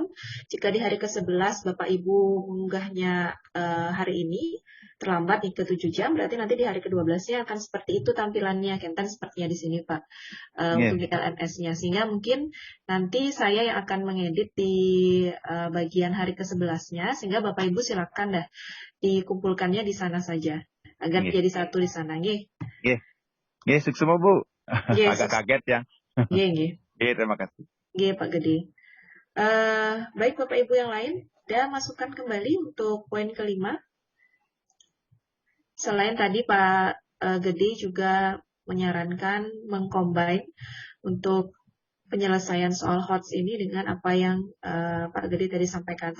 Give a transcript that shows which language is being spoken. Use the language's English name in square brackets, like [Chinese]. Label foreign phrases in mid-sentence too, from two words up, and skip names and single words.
[Indonesian] Jika di hari ke-11 Bapak Ibu mengunggahnya hari ini terlambat nih ke 7 jam, berarti nanti di hari ke-12-nya akan seperti itu tampilannya, Kenten sepertinya di sini Pak, untuk di LMS-nya. Sehingga mungkin nanti saya yang akan mengedit di bagian hari ke-11-nya, sehingga Bapak Ibu silakan dah dikumpulkannya di sana saja, agar menjadi satu di sana, [Balinese] nggih. [Indonesian] Nggih, sukses Bu. [Balinese] Nggih, [Indonesian] Agak kaget ya. [Balinese] Nggih. Nggih, [Indonesian] terima kasih. [Balinese] Nggih, Pak Gede. [Indonesian] Baik Bapak Ibu yang lain, dah masukkan kembali untuk poin kelima. Selain tadi Pak Gede juga menyarankan mengcombine untuk penyelesaian soal HOTS ini dengan apa yang Pak Gede tadi sampaikan.